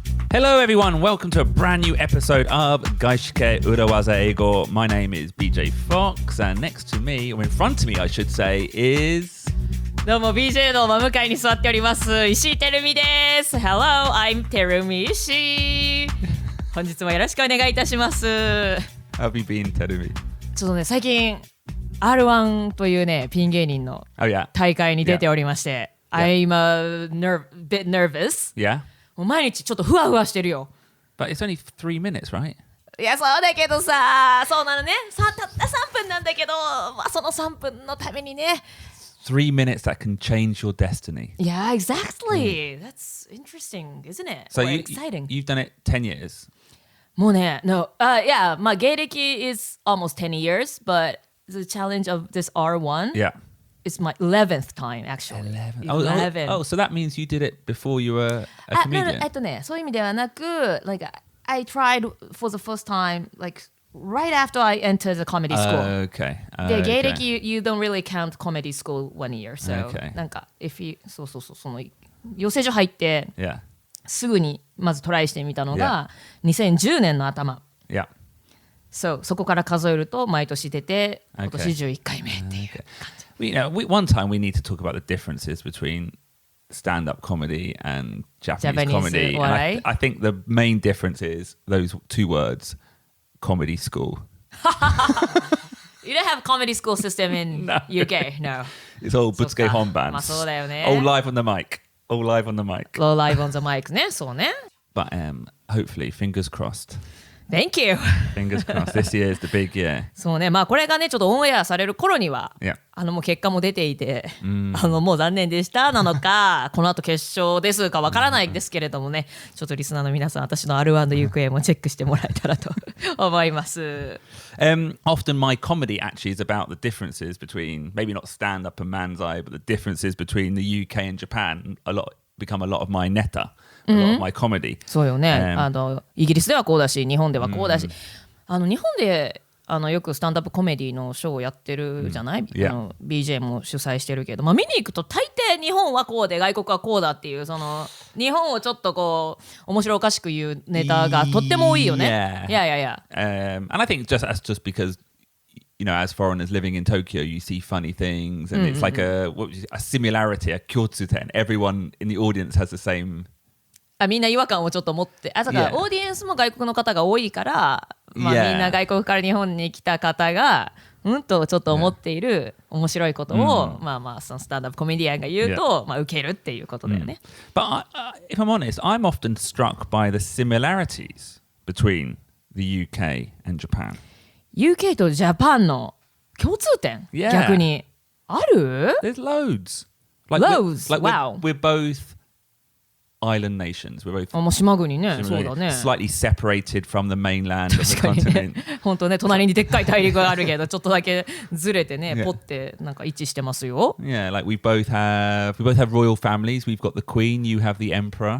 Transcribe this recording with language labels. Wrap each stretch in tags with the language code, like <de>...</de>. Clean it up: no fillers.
<en>Hello everyone, welcome to a brand new episode of</en> <ja>外資系裏技英語.</ja> <en>My name is BJ Fox and next to me, or in front of me I should say, is...</en> <ja>どうも BJ の真向かいに座っております石井てる美です。</ja> <en>Hello, I'm</en> <ja>てる美石井。本日もよろしくお願いいたします。</ja> <en>How have you been, てる美?</en> <ja>ちょっとね、最近 R1 というね、ピン芸人の大会に出ておりまして、</ja> <en>I'm a bit nervous. Yeah?</en> <ja>もう毎日ちょっとふわふわしてるよ。</ja> <en>But it's only 3 minutes, right?</en> <ja>いや、そうだけどさ、そうなのね。たった3分なんだけど、まあ、その3分のためにね。</ja> <en>3 minutes that can change your destiny. Yeah, exactly. That's interesting, isn't it? So exciting. You've done it 10 years.</en> <ja>もうね、</ja> <en>yeah,</en> <ja>まあ芸歴</ja> <en>is almost 10 years, but the challenge of this R1 Yeah. is my 11th time, actually. 11. Oh, so that means you did it before you were a comedian.</en> <ja>ね、そういう意味ではなく、</ja> <en>like, I tried for the first time, like, right after I entered the comedy school. Okay.</en> <ja>で、芸歴</ja> <en>you don't really count comedy school 1 year. So, Okay.</en> <ja>なんか、その養成所入って、</ja> <en>Yeah.</en> <ja>すぐにまずトライしてみたのが、2010年の頭。</ja> <en>Yeah.</en> <ja>そこから数えると毎年出て、今年11回目っていう感じ。</ja> <en>One time we need to talk about the differences between stand-up comedy and Japanese comedy. And I think the main difference is those 2 words, comedy school. You don't have comedy school system in UK, no. It's all Butsuke Honban.</en> <ja>まあそうだよね。</ja> <en>All live on the mic. All live on the mic. All live on the mic</en> <ja>ね、そうね。</ja> <en>But hopefully, fingers crossed. Thank you. Fingers crossed. This year is the big year.</en> <ja>そうね、まあこれがね、ちょっとオンエアされる頃には、</ja> <en>Yeah.</en> <ja>もう結果も出ていて、もう残念でしたなのか、この後決勝ですかわからないですけれどもね、ちょっとリスナーの皆さん、私の R1 の行方もチェックしてもらえたらと思います。</ja> <en>Often my comedy actually is about the differences between, maybe not stand-up and manzai, but the differences between the UK and Japan become a lot of my neta, a lot of my comedy.</en> <ja>そうよね、イギリスではこうだし、日本ではこうだし、日本でよくスタンダップコメディのショーをやってるじゃない、BJ も主催してるけど、まあ、見に行くと大抵日本はこうで外国はこうだっていう、その日本をちょっとこう面白おかしく言うネタがとっても多いよね。</ja> <en>Yeah. And I think that's just because, you know, as foreigners living in Tokyo, you see funny things, and it's like a similarity, a kyotsuten. Everyone in the audience has the same.</en> <ja>みんな違和感をちょっと持って、だからオーディエンスも外国の方が多いから、まあ、みんな外国から日本に来た方がとちょっと思っている面白いことを、まあそのスタンダップコメディアンが言うと、まあ受けるっていうことだよね。</ja> <en>But if I'm honest, I'm often struck by the similarities between the UK and Japan.</en> <ja>UK とジャパンの共通点、逆にある？</ja> <en>There's loads. Loads. Wow. We're both island nations. We're both</en> <ja>もう島国ね。そうだね。</ja> <en>Slightly separated from the mainland of the continent.</en> <ja>本当ね、隣にでっかい大陸があるけど、ちょっとだけずれてね、ポってなんか位置してますよ。</ja> <en>Yeah, like we both have royal families. We've got the queen, you have the emperor.</en>